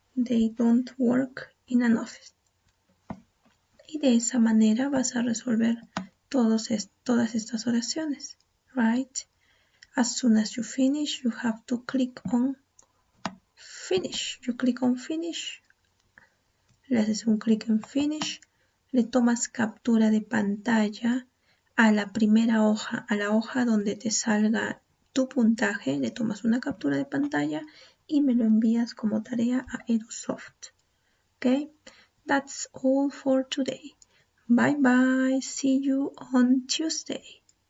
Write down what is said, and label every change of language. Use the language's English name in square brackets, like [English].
[English] They don't work in an office. [Spanish] Y de esa manera vas a resolver todas estas oraciones, [English] right? As soon as you finish, you have to click on finish. You click on finish, [Spanish] le haces un clic en finish, le tomas captura de pantalla a la primera hoja, a la hoja donde te salga tu puntaje, le tomas una captura de pantalla y me lo envías como tarea a Edusoft. [English] Okay, that's all for today. Bye bye, see you on Tuesday.